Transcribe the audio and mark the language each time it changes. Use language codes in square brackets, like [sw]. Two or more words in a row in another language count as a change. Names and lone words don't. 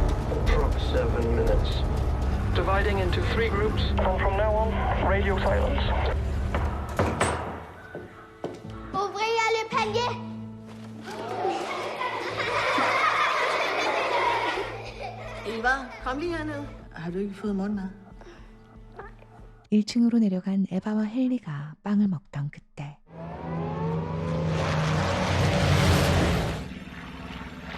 [en] 7 minutes. Dividing into 3 groups. From now on, radio silence. [fr] Ouvrir le panier. [da] Eva, kom lige herned. Har du ikke fået morgenmad? [ko] 1층으로 내려간 에바와 헨리가 빵을 먹던 그때